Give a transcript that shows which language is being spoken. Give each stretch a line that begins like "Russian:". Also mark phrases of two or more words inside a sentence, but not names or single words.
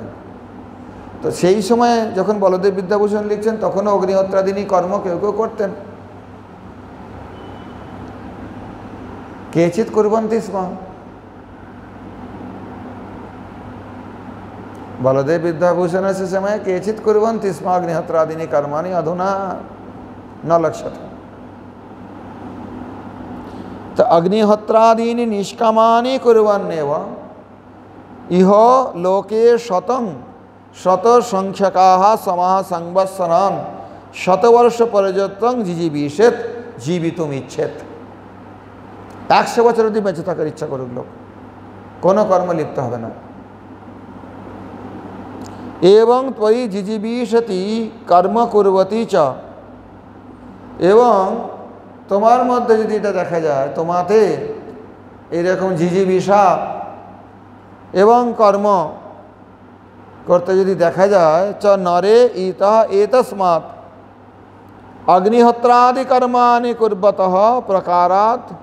Bangla: তো সেই সময় যখন বলদেব বিদ্যাভূষণ লিখছেন তখনও অগ্নিহোত্রাদিনী কর্ম কেউ কেউ করতেন।
Sanskrit: কেচিৎ কুর্বন্তি স্ম। বলদেব বিদ্যাভূষণस्य সময়ে केचित् कुर्वन्ति स्म अग्निहोत्रादीनि कर्माणि अधुना न लक्ष्यते। तो अग्निहोत्रादीनि निष्कामानि कुर्वन्नेव इह लोके शतं शतसंख्यकाः समाः संवत्सरान् शतवर्षपर्यन्तं जिजीविषेत् जीवितुमिच्छेत्।
Bangla: 100 বছর অবধি বেঁচে থাকার ইচ্ছা করুক লোক, কোনো কর্ম লিপ্ত হবে না।
Sanskrit: এবং ত্বয়ি জিজিবিষতি কর্ম কুর্বতি চ।
Bangla: এবং তোমার মধ্যে যদি এটা দেখা যায়, তোমাতে এরকম জিজিবিষা এবং কর্ম করতে যদি দেখা যায়,
Sanskrit: চ নরে ইতঃ এতস্মাৎ অগ্নিহোত্রাদি কর্মাণি কুর্বতঃ প্রকারাৎ।